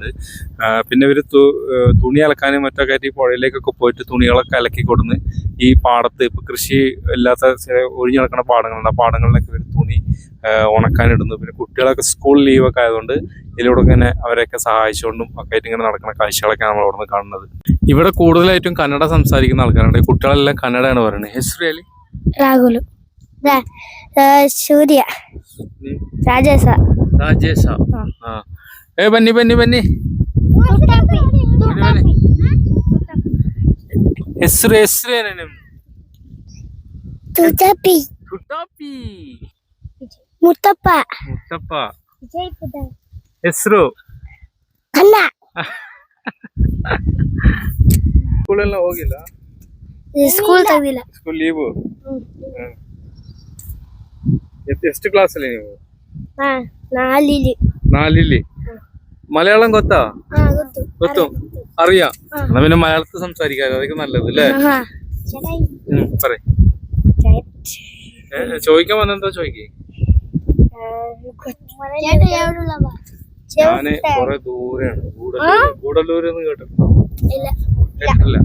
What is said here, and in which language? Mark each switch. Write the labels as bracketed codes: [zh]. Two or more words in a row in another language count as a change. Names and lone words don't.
[ml] പിന്നെ ഇവർ തുണി അലക്കാനും മറ്റൊക്കെ ആയിട്ട് ഈ പുഴയിലേക്കൊക്കെ പോയിട്ട് തുണികളൊക്കെ അലക്കി കൊടുന്ന് ഈ പാടത്ത് ഇപ്പോൾ കൃഷി ഇല്ലാത്ത ഒഴിഞ്ഞു നടക്കുന്ന പാടങ്ങളുണ്ട്. ആ പാടങ്ങളിലൊക്കെ ഇവർ തുണി ഉണക്കാനിടുന്നു. പിന്നെ കുട്ടികളൊക്കെ സ്കൂൾ ലീവൊക്കെ ആയതുകൊണ്ട് ഇതിലൂടെ ഇങ്ങനെ അവരെയൊക്കെ സഹായിച്ചുകൊണ്ടും ഒക്കെ ആയിട്ട് ഇങ്ങനെ നടക്കുന്ന കാഴ്ചകളൊക്കെ നമ്മൾ അവിടെ നിന്ന് കാണുന്നത്. ഇവിടെ കൂടുതലായിട്ടും കന്നഡ സംസാരിക്കുന്ന ആൾക്കാരുണ്ട്. കുട്ടികളെല്ലാം കന്നഡയാണ് പറയുന്നത്. [kn] ಹೆಸರು ರಾಹುಲ್ ಸೂರ್ಯ ರಾಜೇಶ ರಾಜೇಶ. ಬನ್ನಿ ಬನ್ನಿ ಬನ್ನಿ. ಹೆಸರು ಏನೇನು ನಿಮ್ದು? ತುಟಾಪಿ ತುಟಾಪಿ ಮುತ್ತಪ್ಪ ಮುತ್ತಪ್ಪ. ಹೆಸರು ಕನ್ನ. ಸ್ಕೂಲೆಲ್ಲ ಹೋಗಿಲ್ಲ? ಸ್ಕೂಲ್ ತೆಗಿಲ್ಲ. ಸ್ಕೂಲ್ ಲೀವು. ಎಷ್ಟು ಕ್ಲಾಸಲ್ಲಿ ನೀವು? [ml] നാലില്. മലയാളം ಗೊತ್ತಾ? [kn] ಗೊತ್ತು, [ml] അറിയാം. എന്നാ പിന്നെ മലയാളത്തിൽ സംസാരിക്കാതെ, അതൊക്കെ നല്ലത് അല്ലേ? പറയ്. ചോദിക്കാൻ വന്നെന്താ ചോദിക്കേ? ഞാന് കൊറേ ദൂരെയാണ്. ഗൂഡല്ലൂര് കേട്ടിട്ടുണ്ടോ? കേട്ടില്ല.